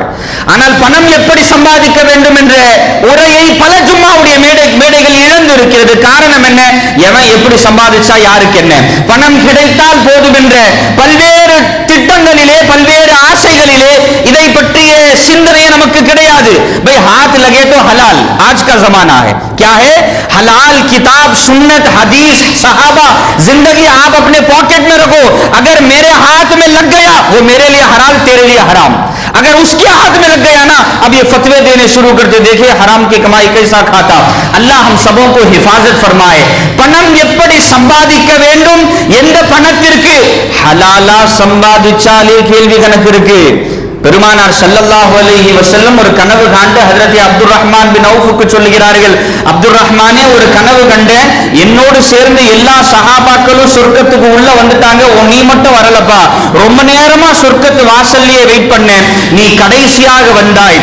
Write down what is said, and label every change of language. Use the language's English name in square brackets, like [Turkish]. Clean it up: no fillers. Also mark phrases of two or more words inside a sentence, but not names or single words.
[Tamil] ஆனால் பணம் எப்படி சம்பாதிக்க வேண்டும் என்ற உரையை பல ஜும்மாவுடைய மேடைகள் இழந்து இருக்கிறது. காரணம் என்ன? எவன் எப்படி சம்பாதிச்சா யாருக்கு என்ன, பணம் கிடைத்தால் போதும் என்ற பல்வேறு திட்டங்களிலே பல்வேறு ஆசைகளிலே இதை பற்றிய சிந்தனை நமக்கு கிடையாது. [Hindi] भाई हाथ लगे तो हलाल, आज का जमाना है क्या है, हलाल किताब सुन्नत हदीस सहाबा जिंदगी आप अपने पॉकेट में रखो. अगर मेरे हाथ में लग गया वो मेरे लिए हलाल, तेरे लिए हराम. अगर उसके हाथ में लग गया ना, अब ये फतवे देने शुरू करते, देखिए हराम की कमाई कैसा खाता. अल्लाह हम सबों को हिफाजत फरमाए. [Tamil] பணம் எப்படி சம்பாதிக்க வேண்டும், எந்த பணத்திற்கு ஹலாலா சம்பாதிச்சாலே கேள்வி கணக்கு இருக்கு. பெருமானார் [Arabic] صلى الله عليه وسلم [Tamil] ஒரு கனவு காண்டு ஹஜ்ரத் அப்துர் ரஹ்மான் பின் அவுஃப்க்கு சொல்லுகிறார்கள், அப்துர் ரஹ்மானே ஒரு கனவு கண்டேன், என்னோடு சேர்ந்து எல்லா சஹாபாக்களும் சொர்க்கத்துக்கு உள்ள வந்துட்டாங்க, நீ மட்டும் வரலப்பா, ரொம்ப நேரமா சொர்க்கத்து வாசல்லையே வெயிட் பண்ணேன், நீ கடைசியாக வந்தாய்.